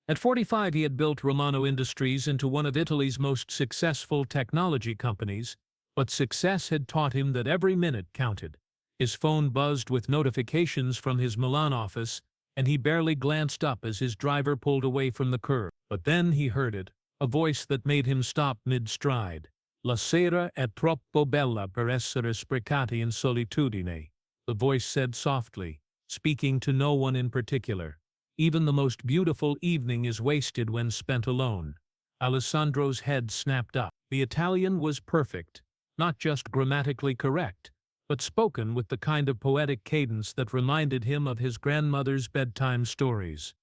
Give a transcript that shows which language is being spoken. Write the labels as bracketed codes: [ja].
[en] At 45, he had built Romano Industries into one of Italy's most successful technology companies, but success had taught him that every minute counted. His phone buzzed with notifications from his Milan office, and he barely glanced up as his driver pulled away from the curb. But then he heard it, a voice that made him stop mid-stride. [it] La sera è troppo bella per essere sprecata in solitudine, [en] the voice said softly, speaking to no one in particular. Even the most beautiful evening is wasted when spent alone. Alessandro's head snapped up. The Italian was perfect, not just grammatically correct, but spoken with the kind of poetic cadence that reminded him of his grandmother's bedtime stories.